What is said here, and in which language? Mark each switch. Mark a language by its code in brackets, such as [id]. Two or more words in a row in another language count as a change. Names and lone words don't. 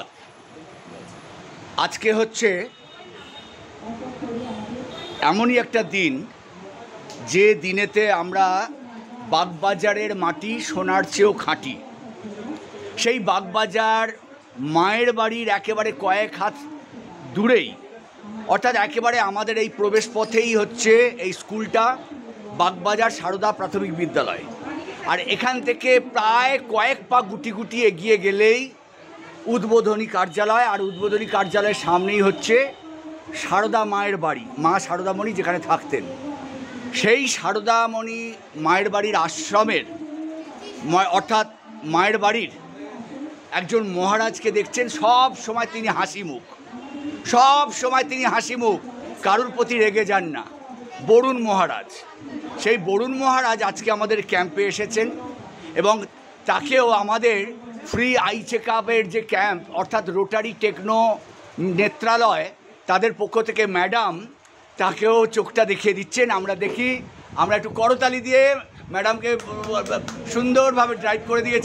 [bn] আজ কে হচ্ছে এমনই একটা দিন যে দিনেতে আমরা বাগবাজারের মাটি সোনার চেয়েও খাঁটি। সেই বাগবাজার মায়ের বাড়ির একেবারে কয়েক হাত দূরেই, অর্থাৎ একেবারে আমাদের এই প্রবেশ পথেই হচ্ছে এই স্কুলটা বাগবাজার সারদা প্রাথমিক বিদ্যালয়। আর এখান থেকে প্রায় কয়েক পা গুটি গুটি এগিয়ে গেলেই উদ্বোধনী কার্যালয়। আর উদ্বোধনী কার্যালয়ের সামনেই হচ্ছে সারদা মায়ের বাড়ি, মা সারদামণি যেখানে থাকতেন। সেই সারদামণি মায়ের বাড়ির আশ্রমের অর্থাৎ মায়ের বাড়ির একজন মহারাজকে দেখছেন সব সময় তিনি হাসি মুখ, সব সময় তিনি হাসি মুখ, কারুর প্রতি রেগে যান না। बरुण महाराज, সেই বরুণ মহারাজ আজকে আমাদের ক্যাম্পে এসেছেন এবং তাকেও আমাদের [en] free eye checkup [bn] যে ক্যাম্প অর্থাৎ রোটারি টেকনো নেত্রালয় তাদের পক্ষ থেকে ম্যাডাম তাকেও চোখটা দেখিয়ে দিচ্ছেন। আমরা দেখি, আমরা একটু করতালি দিয়ে ম্যাডামকে সুন্দরভাবে ড্রাইভ করে দিয়েছেন।